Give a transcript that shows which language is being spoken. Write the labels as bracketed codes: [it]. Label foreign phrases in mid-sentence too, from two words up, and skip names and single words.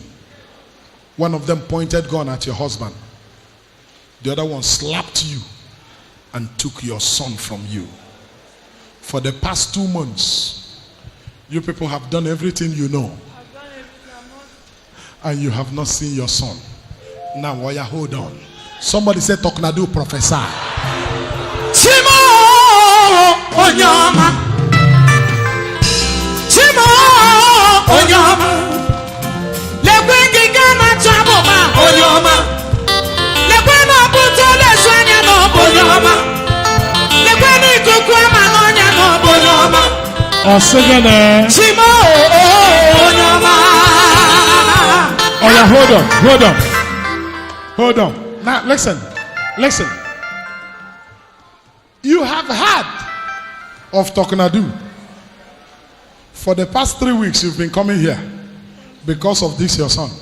[en] One of them pointed gun at your husband. The other one slapped you and took your son from you. For the past 2 months, you people have done everything you know. I've done everything. And you have not seen your son. Now, Waya, hold on. Somebody said, Talknado, prophesy. Chimo Onyama. Chimo Onyama. Lekwengi gana chaboma Onyama. Lekwena buto leswanya no Onyama. Lekweni kukwama nonya no Onyama. Chimo Onyama. Oh yeah, hold on. Now listen. You have heard of Talknado. For the past 3 weeks you've been coming here because of this your son.